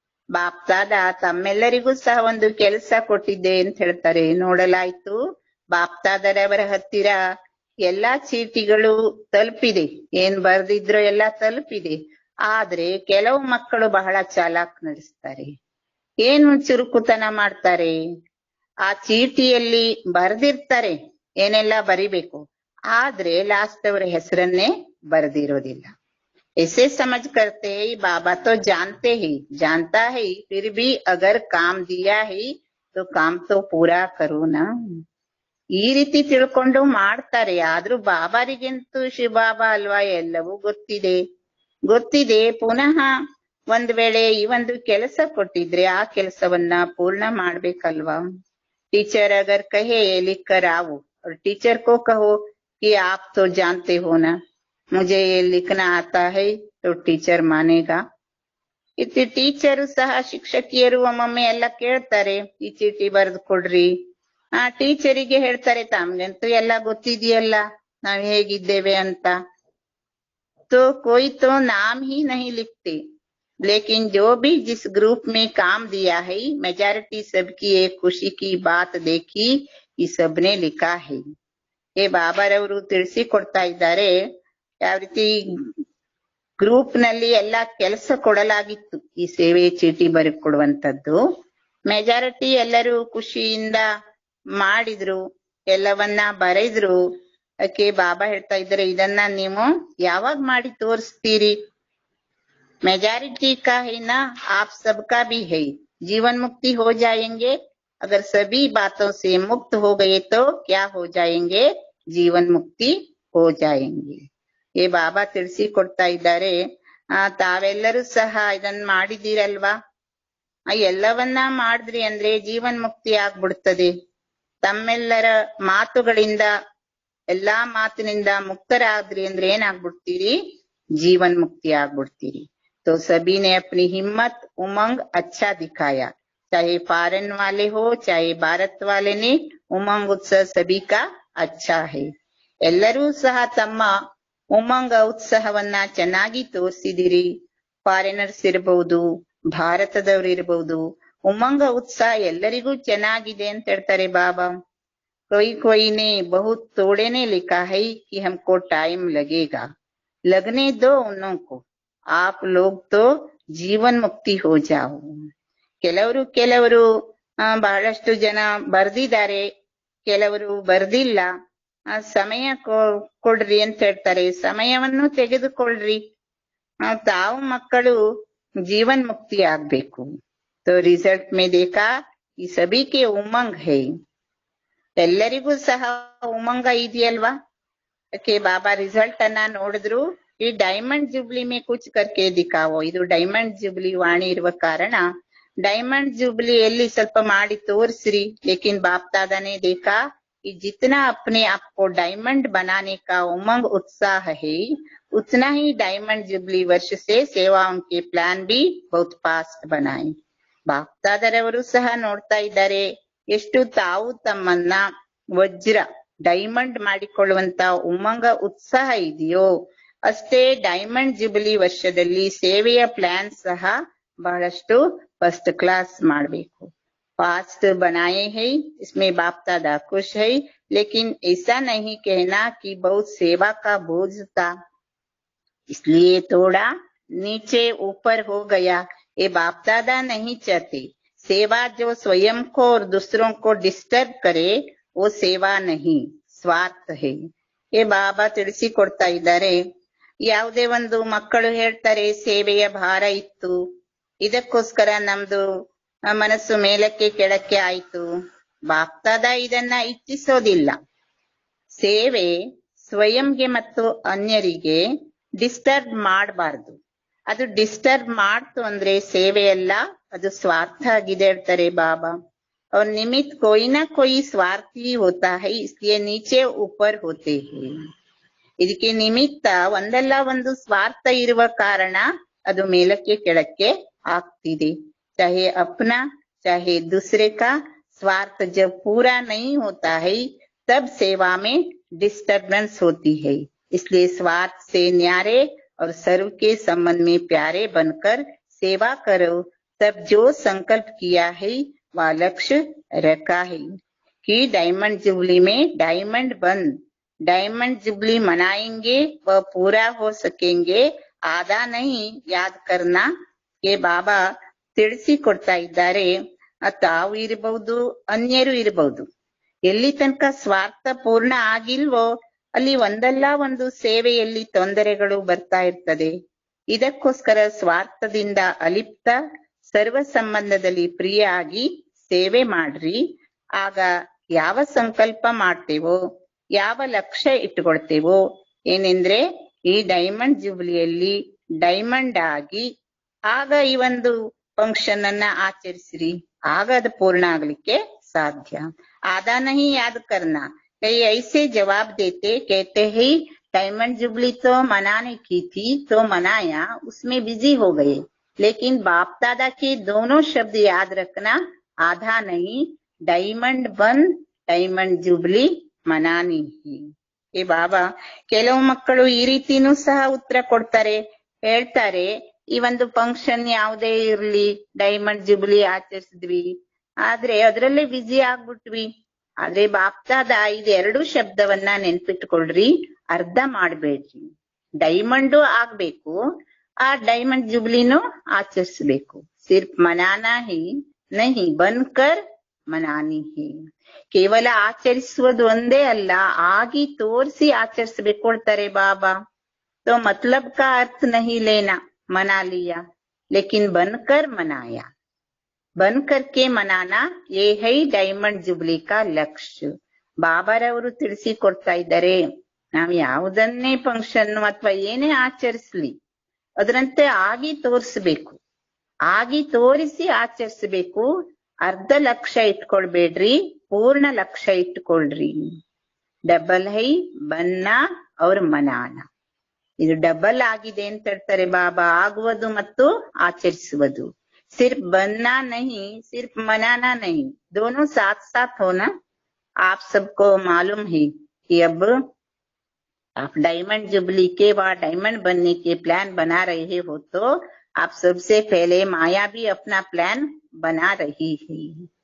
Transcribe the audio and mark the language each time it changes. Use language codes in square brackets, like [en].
[kn] ಬಾಪ್ ದಾದಾ ತಮ್ಮೆಲ್ಲರಿಗೂ ಸಹ ಒಂದು ಕೆಲಸ ಕೊಟ್ಟಿದ್ದೆ ಅಂತ ಹೇಳ್ತಾರೆ. ನೋಡಲಾಯ್ತು, ಬಾಪ್ ದಾದರವರ ಹತ್ತಿರ ಎಲ್ಲಾ ಚೀಟಿಗಳು ತಲುಪಿದೆ, ಏನ್ ಬರ್ದಿದ್ರೋ ಎಲ್ಲ ತಲುಪಿದೆ. ಆದ್ರೆ ಕೆಲವು ಮಕ್ಕಳು ಬಹಳ ಚಾಲಾಕ್ ನಡೆಸ್ತಾರೆ. ಏನು ಚುರುಕುತನ ಮಾಡ್ತಾರೆ, ಆ ಚೀಟಿಯಲ್ಲಿ ಬರೆದಿರ್ತಾರೆ ಏನೆಲ್ಲ ಬರಿಬೇಕು, ಆದ್ರೆ ಲಾಸ್ಟ್ ಅವರ ಹೆಸರನ್ನೇ ಬರೆದಿರೋದಿಲ್ಲ. [hi] ऐसे समझ करते हैं बाबा तो जानते ही जानता है, फिर भी अगर काम दिया है तो काम तो पूरा करो ना. [kn] ಈ ರೀತಿ ತಿಳ್ಕೊಂಡು ಮಾಡ್ತಾರೆ. ಆದ್ರೂ ಬಾಬಾರಿಗಂತೂ ಶಿವಬಾಬಾ ಅಲ್ವಾ, ಎಲ್ಲವೂ ಗೊತ್ತಿದೆ. ಪುನಃ ಒಂದ್ ವೇಳೆ ಈ ಒಂದು ಕೆಲಸ ಕೊಟ್ಟಿದ್ರೆ ಆ ಕೆಲಸವನ್ನ ಪೂರ್ಣ ಮಾಡ್ಬೇಕಲ್ವಾ. [hi] टीचर अगर कहे ये लिख कर आओ और टीचर को कहो कि आप तो जानते हो ना मुझे ये लिखना आता है, तो टीचर मानेगा? [kn] ಇತ್ತು ಟೀಚರು ಸಹ ಶಿಕ್ಷಕಿಯರು ಒಮ್ಮೊಮ್ಮೆ ಎಲ್ಲ ಕೇಳ್ತಾರೆ, ಈ ಚೀಟಿ ಬರೆದು ಕೊಡ್ರಿ. ಆ ಟೀಚರಿಗೆ ಹೇಳ್ತಾರೆ ತಮ್ಗಂತೂ ಎಲ್ಲ ಗೊತ್ತಿದೆಯಲ್ಲ ನಾವ್ ಹೇಗಿದ್ದೇವೆ ಅಂತ. [hi] तो कोई तो नाम ही नहीं लिखते, लेकिन जो भी जिस ग्रुप में काम दिया है मेजॉरिटी सबकी एक खुशी की बात देखी ಈ सबने लिखा है. [kn] ಏ ಬಾಬಾರವರು ತಿಳಿಸಿಕೊಡ್ತಾ ಇದ್ದಾರೆ ಯಾವ ರೀತಿ ಗ್ರೂಪ್ ನಲ್ಲಿ ಎಲ್ಲಾ ಕೆಲಸ ಕೊಡಲಾಗಿತ್ತು ಈ ಸೇವೆ ಚೀಟಿ ಬರೆಕೊಡುವಂತದ್ದು. ಮೆಜಾರಿಟಿ ಎಲ್ಲರೂ ಖುಷಿಯಿಂದ ಮಾಡಿದ್ರು, ಎಲ್ಲವನ್ನ ಬರೆದ್ರು. ಅದಕ್ಕೆ ಬಾಬಾ ಹೇಳ್ತಾ ಇದ್ದಾರೆ ಇದನ್ನ ನೀವು ಯಾವಾಗ ಮಾಡಿ ತೋರಿಸ್ತೀರಿ? [hi] मेजॉरिटी का है ना, आप सबका भी है. जीवन मुक्ति हो जाएंगे अगर सभी बातों से मुक्त हो गए तो क्या हो जाएंगे? जीवन मुक्ति हो जाएंगे. [kn] ये ಬಾಬಾ ತಿಳಿಸಿಕೊಡ್ತಾ ಇದ್ದಾರೆ. ತಾವೆಲ್ಲರೂ ಸಹ ಇದನ್ನ ಮಾಡಿದಿರಲ್ವಾ? ಎಲ್ಲವನ್ನ ಮಾಡಿದ್ರಿ ಅಂದ್ರೆ ಜೀವನ್ ಮುಕ್ತಿ ಆಗ್ಬಿಡ್ತದೆ. ತಮ್ಮೆಲ್ಲರ ಮಾತುಗಳಿಂದ ಎಲ್ಲಾ ಮಾತಿನಿಂದ ಮುಕ್ತರಾದ್ರಿ ಅಂದ್ರೆ ಏನಾಗ್ಬಿಡ್ತೀರಿ? [hi] जीवन मुक्ति [kn] ಆಗ್ಬಿಡ್ತೀರಿ. [hi] तो सभी ने अपनी हिम्मत उमंग अच्छा दिखाया, चाहे फॉरेन वाले हो चाहे भारत वाले ने. उमंग उत्साह सभी का अच्छा है. [kn] ಎಲ್ಲರೂ ಸಹ ತಮ್ಮ ಉಮಂಗ ಉತ್ಸಾಹವನ್ನ ಚೆನ್ನಾಗಿ ತೋರಿಸಿದಿರಿ. ಫಾರಿನರ್ಸ್ ಇರಬಹುದು, ಭಾರತದವರು ಇರಬಹುದು. ಉಮಂಗ ಉತ್ಸಾಹ ಎಲ್ಲರಿಗೂ ಚೆನ್ನಾಗಿದೆ ಅಂತ ಹೇಳ್ತಾರೆ ಬಾಬಾ. [hi] कोई ने बहुत थोड़े ने लिखा है कि हमको टाइम लगेगा. लगने दो उन्हों को, आप लोग तो जीवन मुक्ति हो जाओ. [kn] ಕೆಲವರು ಬಹಳಷ್ಟು ಜನ ಬರ್ದಿದ್ದಾರೆ, ಕೆಲವರು ಬರ್ದಿಲ್ಲ. ಸಮಯ ಕೊಡ್ರಿ ಅಂತ ಹೇಳ್ತಾರೆ. ಸಮಯವನ್ನು ತೆಗೆದುಕೊಳ್ರಿ. ತಾವು ಮಕ್ಕಳು ಜೀವನ್ ಮುಕ್ತಿ ಆಗ್ಬೇಕು. [hi] तो रिजल्ट में देखा कि सभी के उमंग है. [kn] ಎಲ್ಲರಿಗೂ ಸಹ ಉಮಂಗ ಇದೆಯಲ್ವಾ? ಅದಕ್ಕೆ ಬಾಬಾ ರಿಸಲ್ಟ್ ಅನ್ನ ನೋಡಿದ್ರು. [hi] ಈ ಡೈಮಂಡ್ ಜುಬ್ಲಿ ಮೇ ಕುಚ್ ಕರ್ಕೆ ದಿಖಾವೋ. [kn] ಇದು ಡೈಮಂಡ್ ಜುಬ್ಲಿ ವಾಣಿ ಇರುವ ಕಾರಣ ಡೈಮಂಡ್ ಜುಬ್ಲಿಯಲ್ಲಿ ಸ್ವಲ್ಪ ಮಾಡಿ ತೋರಿಸ್ರಿ. [hi] ಲೇಕಿನ್ ಬಾಪ್ ದಾದಾನೆ देखा कि जितना अपने आप को डायमंड बनाने का उमंग उत्साह है उतना ही डायमंड जुबली वर्ष से सेवाओं के प्लान भी बहुत फास्ट बनाए. [kn] ಬಾಪ್ ದಾದರವರು ಸಹ ನೋಡ್ತಾ ಇದ್ದಾರೆ ಎಷ್ಟು ತಾವು ತಮ್ಮನ್ನ ವಜ್ರ ಡೈಮಂಡ್ ಮಾಡಿಕೊಳ್ಳುವಂತ ಉಮಂಗ ಉತ್ಸಾಹ ಇದೆಯೋ ಅಷ್ಟೇ ಡೈಮಂಡ್ ಜುಬಿಲಿ ವರ್ಷದಲ್ಲಿ ಸೇವೆಯ ಪ್ಲಾನ್ ಸಹ ಬಹಳಷ್ಟು ಫಸ್ಟ್ ಕ್ಲಾಸ್ ಮಾಡಬೇಕು. [hi] फास्ट बनाए हैं, इसमें बाप दादा खुश है. लेकिन ऐसा नहीं कहना कि बहुत सेवा का बोझ था इसलिए थोड़ा नीचे ऊपर हो गया. ये बाप दादा नहीं चाहते. सेवा जो स्वयं को और दूसरों को डिस्टर्ब करे वो सेवा नहीं, स्वार्थ है. [kn] ये ಬಾಬಾ ತಿಳಿಸಿಕೊಡ್ತಾ ಇದ್ದಾರೆ. ಯಾವುದೇ ಒಂದು ಮಕ್ಕಳು ಹೇಳ್ತಾರೆ ಸೇವೆಯ ಭಾರ ಇತ್ತು, ಇದಕ್ಕೋಸ್ಕರ ನಮ್ದು ಮನಸ್ಸು ಮೇಲಕ್ಕೆ ಕೆಳಕ್ಕೆ ಆಯ್ತು. ಬಾಪ್ ದಾದಾ ಇದನ್ನ ಇಚ್ಛಿಸೋದಿಲ್ಲ. ಸೇವೆ ಸ್ವಯಂಗೆ ಮತ್ತು ಅನ್ಯರಿಗೆ ಡಿಸ್ಟರ್ಬ್ ಮಾಡಬಾರ್ದು. ಅದು ಡಿಸ್ಟರ್ಬ್ ಮಾಡ್ತು ಅಂದ್ರೆ ಸೇವೆಯಲ್ಲ, ಅದು ಸ್ವಾರ್ಥ ಆಗಿದೆ ಹೇಳ್ತಾರೆ ಬಾಬಾ. [hi] और निमित्त कोई ना कोई स्वार्थी होता है इसलिए नीचे ऊपर होते हैं. [kn] ಇದಕ್ಕೆ ನಿಮಿತ್ತ ಒಂದಲ್ಲ ಒಂದು ಸ್ವಾರ್ಥ ಇರುವ ಕಾರಣ ಅದು ಮೇಲಕ್ಕೆ ಕೆಳಕ್ಕೆ ಆಗ್ತಿದೆ. [hi] चाहे अपना चाहे दूसरे का स्वार्थ जब पूरा नहीं होता है तब सेवा में डिस्टर्बेंस होती है. इसलिए स्वार्थ से न्यारे और सर्व के संबंध में प्यारे बनकर सेवा करो. तब जो संकल्प किया है वह लक्ष्य रखा है कि डायमंड जुबली में डायमंड बंद डायमंड जुबली मनाएंगे वह पूरा हो सकेंगे. आधा नहीं याद करना. [kn] ये बाबा ತಿಳಿಸಿಕೊಡ್ತಾ ಇದ್ದಾರೆ. ತಾವು ಇರಬಹುದು, ಅನ್ಯರು ಇರಬಹುದು. ಎಲ್ಲಿ ತನಕ ಸ್ವಾರ್ಥ ಪೂರ್ಣ ಆಗಿಲ್ವೋ ಅಲ್ಲಿ ಒಂದಲ್ಲ ಒಂದು ಸೇವೆಯಲ್ಲಿ ತೊಂದರೆಗಳು ಬರ್ತಾ ಇರ್ತದೆ. ಇದಕ್ಕೋಸ್ಕರ ಸ್ವಾರ್ಥದಿಂದ ಅಲಿಪ್ತ ಸರ್ವ ಸಂಬಂಧದಲ್ಲಿ ಪ್ರಿಯ ಆಗಿ ಸೇವೆ ಮಾಡ್ರಿ. ಆಗ ಯಾವ ಸಂಕಲ್ಪ ಮಾಡ್ತೇವೋ, ಯಾವ ಲಕ್ಷ್ಯ ಇಟ್ಕೊಳ್ತೇವೋ, ಏನೆಂದ್ರೆ ಈ ಡೈಮಂಡ್ ಜುಬ್ಲಿಯಲ್ಲಿ ಡೈಮಂಡ್ ಆಗಿ ಆಗ ಈ ಒಂದು ಫಂಕ್ಷನ್ ಅನ್ನ ಆಚರಿಸ್ರಿ. ಆಗ ಅದು ಪೂರ್ಣ ಆಗ್ಲಿಕ್ಕೆ [hi] साध्य। आधा नहीं याद करना। कई ऐसे जवाब देते, कहते ही डायमंड जुबली तो मनाने की थी तो मनाया, उसमें बिजी हो गए। लेकिन बाप दादा के दोनों शब्द याद रखना, आधा नहीं, ಡೈಮಂಡ್ ಬನ್ ಡೈಮಂಡ್ ಜುಬ್ಲಿ ಮನಾನಿ. [kn] ಏ ಬಾಬಾ, ಕೆಲವು ಮಕ್ಕಳು ಈ ರೀತಿನೂ ಸಹ ಉತ್ತರ ಕೊಡ್ತಾರೆ, ಹೇಳ್ತಾರೆ ಈ ಒಂದು ಫಂಕ್ಷನ್ ಯಾವುದೇ ಇರ್ಲಿ ಡೈಮಂಡ್ ಜುಬ್ಲಿ ಆಚರಿಸಿದ್ವಿ, ಆದ್ರೆ ಅದ್ರಲ್ಲೇ ಬ್ಯುಸಿ ಆಗ್ಬಿಟ್ವಿ. ಆದ್ರೆ ಬಾಪ್ದಾದ ಇದೆರಡು ಶಬ್ದವನ್ನ ನೆನ್ಪಿಟ್ಕೊಳ್ರಿ, ಅರ್ಧ ಮಾಡ್ಬೇಡ್ರಿ. ಡೈಮಂಡು ಆಗ್ಬೇಕು, ಆ ಡೈಮಂಡ್ ಜುಬ್ಲಿನೂ ಆಚರಿಸ್ಬೇಕು. [hi] ಸಿರ್ಫ್ ಮನಾನಾ ಹಿ ನಹಿ ಬನ್ಕರ್ ಮನಾನಿ ಹಿ. [kn] ಕೇವಲ ಆಚರಿಸುವುದು ಒಂದೇ ಅಲ್ಲ, ಆಗಿ ತೋರಿಸಿ ಆಚರಿಸ್ಬೇಕು ಕೊಡ್ತಾರೆ ಬಾಬಾ. [hi] तो मतलब का अर्थ नहीं लेना, मना लिया, लेकिन बनकर मनाया. बनकर के मनाना, ये है ಡೈಮಂಡ್ ಜುಬ್ಲಿ का ಲಕ್ಷ್ಯ. [kn] ಬಾಬಾರವರು ತಿಳಿಸಿಕೊಡ್ತಾ ಇದ್ದಾರೆ, ನಾವ್ ಯಾವುದನ್ನೇ ಫಂಕ್ಷನ್ ಅಥವಾ ಏನೇ ಆಚರಿಸ್ಲಿ ಅದರಂತೆ ಆಗಿ ತೋರಿಸ್ಬೇಕು, ಆಗಿ ತೋರಿಸಿ ಆಚರಿಸ್ಬೇಕು. ಅರ್ಧ ಲಕ್ಷ್ಯ ಇಟ್ಕೊಳ್ಬೇಡ್ರಿ, ಪೂರ್ಣ ಲಕ್ಷ್ಯ ಇಟ್ಕೊಳ್ರಿ. [hi] ಡಬಲ್ ಹೈ ಬನ್ನ ಅವ್ರ ಮನಾನ. [kn] ಇದು ಡಬಲ್ ಆಗಿದೆ ಅಂತ ಹೇಳ್ತಾರೆ ಬಾಬಾ, ಆಗುವುದು ಮತ್ತು ಆಚರಿಸುವುದು. [hi] सिर्फ बनना नहीं, सिर्फ मनाना नहीं, दोनों साथ साथ होना. आप सबको मालूम है कि अब आप डायमंड जुबली के व डायमंड बनने के प्लान बना रहे हो, तो आप सबसे पहले माया भी अपना प्लान बना रही है.